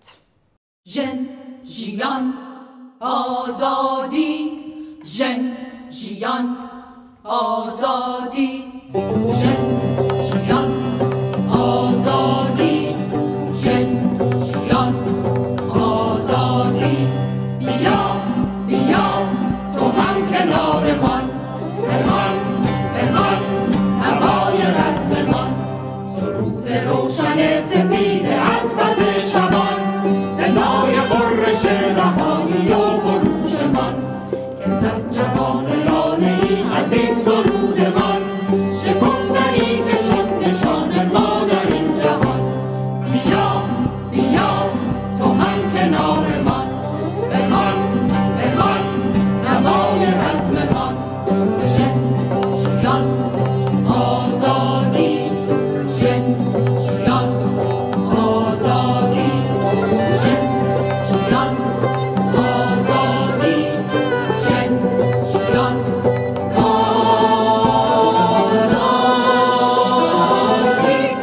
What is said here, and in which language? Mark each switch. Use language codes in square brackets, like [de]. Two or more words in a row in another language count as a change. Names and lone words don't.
[ckb] ژن ژیان ئازادی، ژن ژیان ئازادی، ژن ژیان ئازادی، ژن ژیان آزادی. [fa] بیا بیا تو هم کنار من، بخوان بخوان هوای رزممان، سرود روشن سپید از پس شبان، صدای غرش رهایی و خروش من، که زد جوان لانه ای از این سرود من، شکفتنی که شد نشان ما در این جهان. بیا بیا تو هم کنار من، بخوان بخوان هوای رزم من، [ckb] ژن ژیان آزادی، ژن ژیان آزادی، ژن ژیان آزادی، ژن ژیان آزادی.